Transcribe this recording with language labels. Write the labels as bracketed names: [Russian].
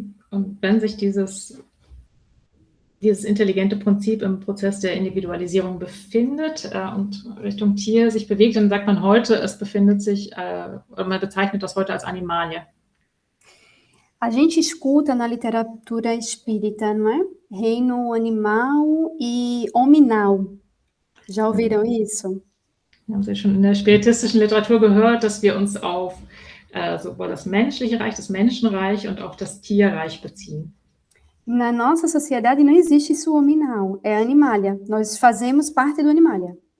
[German] Und wenn sich dieses intelligente Prinzip im Prozess der Individualisierung befindet und Richtung Tier sich bewegt, dann sagt man heute, es befindet sich, oder man bezeichnet das heute als Animalia. [Portuguese] A gente escuta na literatura espírita, não é? Reino animal e hominal. Já ouviram isso? [German] Haben Sie schon in der spiritistischen Literatur gehört, dass wir uns auf sowohl das menschliche Reich, das Menschenreich und auch das Tierreich beziehen? [Portuguese] Na nossa sociedade não existe isso hominal, é animalia. Nós fazemos parte do animalia.